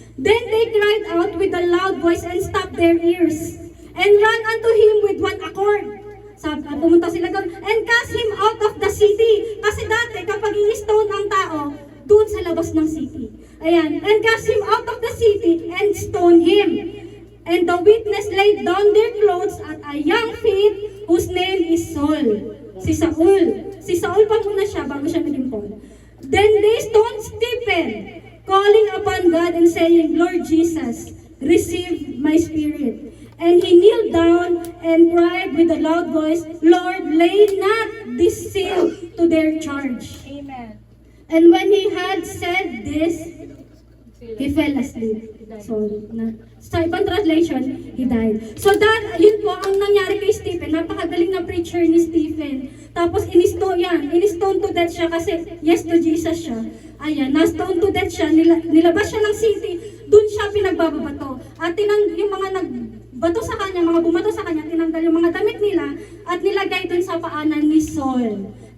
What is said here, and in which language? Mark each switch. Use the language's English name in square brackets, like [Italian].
[English] Then they cried out with a loud voice and stopped their ears and ran unto him with one accord. [Filipino] Pumunta sila doon [English] and cast him out of the city. [Filipino] Kasi dati kapag i-stone ang tao, doon sa labas ng city. Ayan. [English] And cast him out of the city and stone him. And the witness laid down their clothes at a young feet whose name is Saul. [Filipino] Si Saul pa muna siya bago siya naging Paul. [English] Then they stoned Stephen, calling upon God and saying, Lord Jesus, receive my spirit. And he kneeled down and cried with a loud voice, Lord, lay not this sin to their charge. Amen. And when he had said this, he fell asleep. [Filipino] So, sa ibang translation, he died. So yun po ang nangyari kay Stephen. Napakagaling na preacher ni Stephen. Tapos in-stone to death siya kasi yes to Jesus siya. Ayan, na-stone to death siya. Nilabas siya ng city. Doon siya pinagbababato. At yung mga nagbato sa kanya, mga bumato sa kanya, tinanggal yung mga damit nila at nilagay doon sa paanan ni Saul.